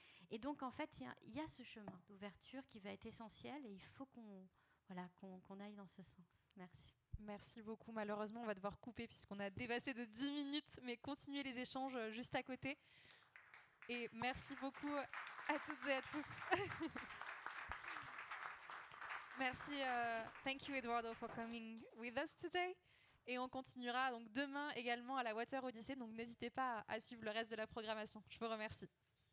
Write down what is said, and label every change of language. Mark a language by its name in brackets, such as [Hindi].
[French] Et donc, en fait, il y a ce chemin d'ouverture qui va être essentiel, et il faut qu'on aille dans ce sens. Merci. Merci beaucoup. Malheureusement, on va devoir couper puisqu'on a dépassé de 10 minutes, mais continuez les échanges juste à côté. Et merci beaucoup à toutes et à tous. Merci. [English] Thank you, Eduardo, for coming with us today. [French] Et on continuera donc demain également à la Water Odyssey. Donc n'hésitez pas à suivre le reste de la programmation. Je vous remercie.